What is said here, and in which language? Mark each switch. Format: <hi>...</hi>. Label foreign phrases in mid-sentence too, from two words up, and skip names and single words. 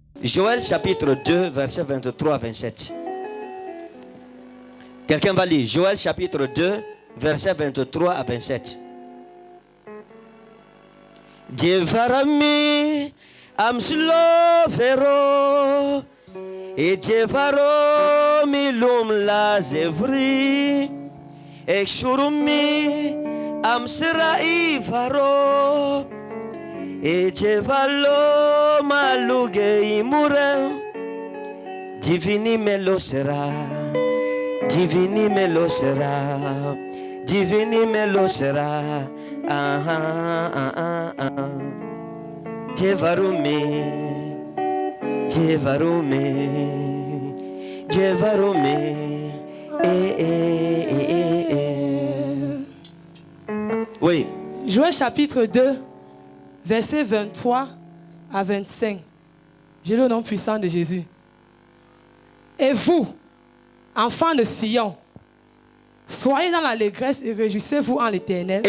<fr>Joël chapitre 2, versets 23 à 27. Quelqu'un va lire Joël chapitre 2, versets 23 à 27. Jevarami amslo vero et jevaro milum la zevri et shurumi amsra ivaro et jevalo maluge imurem divini melo sera divini melo sera divini melo sera Jevarume Jevarume Jevarume Oui. Joël chapitre 2, versets 23 à 25. J'ai le nom puissant de Jésus. Et vous, enfants de Sion, soyez dans l'allégresse et réjouissez-vous en l'Éternel.</fr>